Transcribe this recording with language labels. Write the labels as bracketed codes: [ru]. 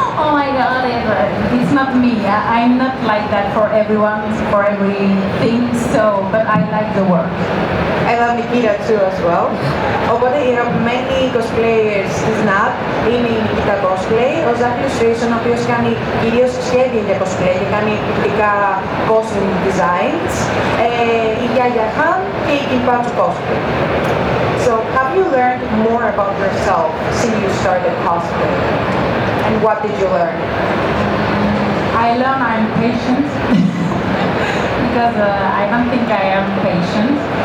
[en] Oh my God, it's not me. I'm not like that for everyone, for everything. So, but I like the work. I love Nikita too as well. [el] Οπότε οι αγαπημένοι cosplayers της Nad είναι η Nikita Cosplay, ο Ζάχλης Ρίτσον, ο οποίος κάνει κυρίως σχέδια για cosplay και κάνει εκπληκτικά costume designs, η Γιάγια Χαν και η Kimpatsu Cosplay. So, [en] have you learned more about yourself since you started cosplay? And what did you learn? I learned I'm patient because I don't think I am patient.